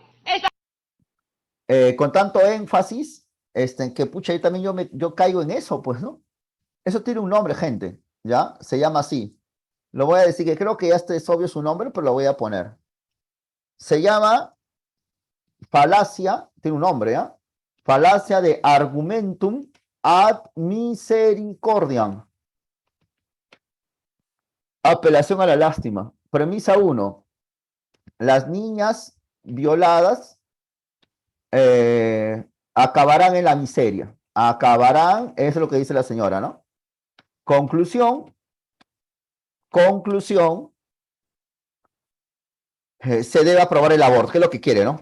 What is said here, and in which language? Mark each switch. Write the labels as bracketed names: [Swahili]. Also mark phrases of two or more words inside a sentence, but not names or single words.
[Spanish] Con tanto énfasis, que pucha, yo caigo en eso, pues, ¿no? Eso tiene un nombre, gente, ¿ya? Se llama así. Lo voy a decir, que creo que ya es obvio su nombre, pero lo voy a poner. Se llama falacia, tiene un nombre, ¿ya? Falacia de [Latin] argumentum ad misericordiam. [Spanish] Apelación a la lástima. Premisa 1. Las niñas violadas acabarán en la miseria. Acabarán, eso es lo que dice la señora, ¿no? Conclusión, se debe aprobar el aborto, que es lo que quiere, ¿no?